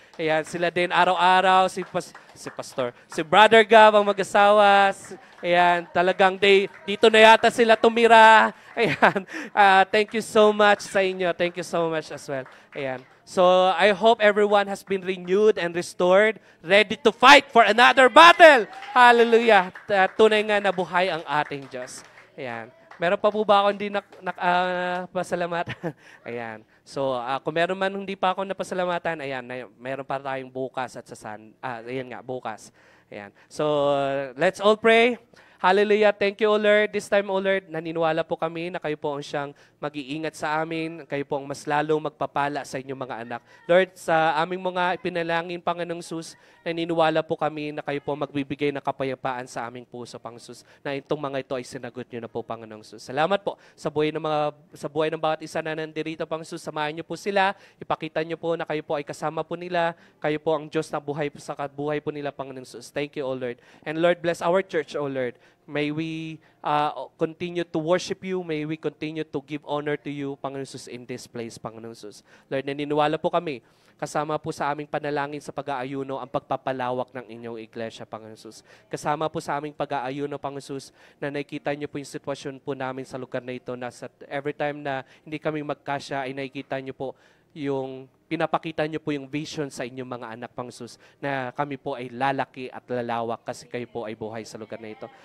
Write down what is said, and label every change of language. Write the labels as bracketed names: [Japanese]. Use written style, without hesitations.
[Filipino] Ayan, sila din araw-araw, si Pastor, si Brother Gab, ang mag-asawa. Ayan, talagang dito na yata sila tumira. [English] Ayan, thank you so much [Filipino] sa inyo. [English] Thank you so much as well. Ayan. So, I hope everyone has been renewed and restored, ready to fight for another battle. Hallelujah. [Filipino] Tunay nga na buhay ang ating Diyos. Ayan. Meron pa po ba ako hindi pasalamatan? Ayan. So, kung meron man hindi pa ako napasalamatan, ayan, meron pa tayong bukas at ayan nga, bukas. Ayan. [English] So, let's all pray. Hallelujah. Thank you, O Lord. This time, O Lord, [Filipino] naniniwala po kami na kayo po ang siyang mag-iingat sa amin. Kayo po ang mas lalong magpapala sa inyong mga anak. Lord, sa aming mga ipinalangin, Panginoong Sus, naniniwala po kami na kayo po magbibigay ng kapayapaan sa aming puso, Panginoong Sus, na itong mga ito ay sinagot niyo na po, Panginoong Sus. Salamat po sa buhay ng bawat isa na nandirito, Panginoong Sus. Samahan niyo po sila. Ipakita niyo po na kayo po ay kasama po nila. Kayo po ang Diyos na buhay sa buhay po nila, Panginoong Sus. [English] Thank you, O Lord. And Lord, bless our church, O Lord. May we continue to worship you. May we continue to give honor to you, [Filipino] Panginoon Jesus, [English] in this place, Panginoon Jesus. [Filipino] Lord, naniniwala po kami, kasama po sa aming panalangin sa pag-aayuno ang pagpapalawak ng inyong iglesia, Panginoon Jesus. Kasama po sa aming pag-aayuno, Panginoon Jesus, na nakikita niyo po yung sitwasyon po namin sa lugar na ito, na every time na hindi kami magkasya, ay nakikita niyo po pinapakita niyo po yung vision sa inyong mga anak, Panginoon Jesus, na kami po ay lalaki at lalawak kasi kayo po ay buhay sa lugar na ito.